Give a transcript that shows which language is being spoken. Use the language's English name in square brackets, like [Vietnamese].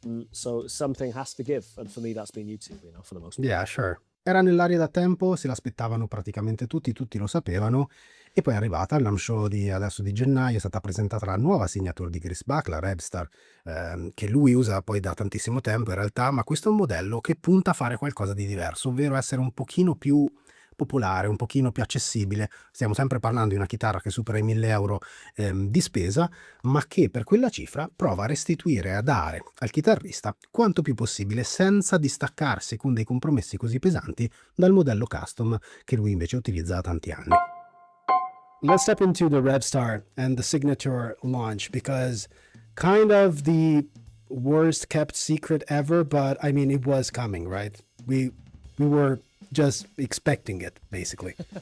[English] So something has to give, and for me that's been YouTube, you know, for the most part. Yeah, sure. [Italian] Era nell'aria da tempo, se l'aspettavano praticamente tutti lo sapevano, e poi è arrivata al launch show di adesso di gennaio, è stata presentata la nuova signature di Chris Buck, la Revstar, che lui usa poi da tantissimo tempo in realtà, ma questo è un modello che punta a fare qualcosa di diverso, ovvero essere un pochino più popolare, un pochino più accessibile. Stiamo sempre parlando di una chitarra che supera i 1.000 euro di spesa, ma che per quella cifra prova a restituire, a dare al chitarrista quanto più possibile, senza distaccarsi con dei compromessi così pesanti dal modello custom che lui invece utilizza da tanti anni. [English] Let's step into the Revstar and the signature launch, because kind of the worst kept secret ever, but I mean, it was coming, right? We were just expecting it, basically.